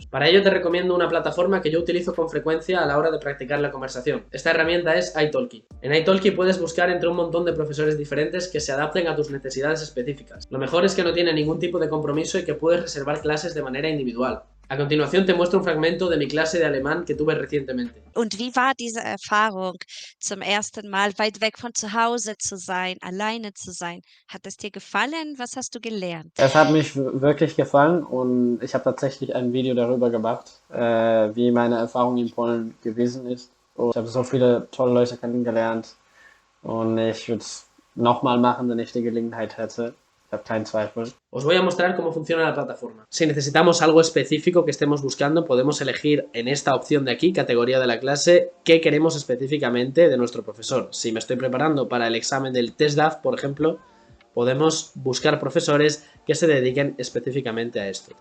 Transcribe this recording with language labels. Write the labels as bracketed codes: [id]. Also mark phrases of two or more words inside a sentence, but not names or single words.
[es] Para ello te recomiendo una plataforma que yo utilizo con frecuencia a la hora de practicar la conversación. Esta herramienta es italki. En italki puedes buscar entre un montón de profesores diferentes que se adapten a tus necesidades específicas. Lo mejor es que no tiene ningún tipo de compromiso y que puedes reservar clases de manera individual. A continuación te muestro un fragmento de mi clase de alemán que tuve recientemente. [de] Und wie war diese Erfahrung, zum ersten Mal weit weg von zu Hause zu sein, alleine zu sein? Hat es dir gefallen? Was hast du gelernt? Es hat mich wirklich gefallen und ich habe tatsächlich ein Video darüber gemacht, wie meine Erfahrung in Polen gewesen ist. Und ich habe so viele tolle Leute kennengelernt und ich würde es nochmal machen, wenn ich die Gelegenheit hätte. Ich habe keinen Zweifel. [es] Os voy a mostrar cómo funciona la plataforma. Si necesitamos algo específico que estemos buscando, podemos elegir en esta opción de aquí, categoría de la clase, qué queremos específicamente de nuestro profesor. Si me estoy preparando para el examen del TestDAF, por ejemplo, podemos buscar profesores que se dediquen específicamente a esto.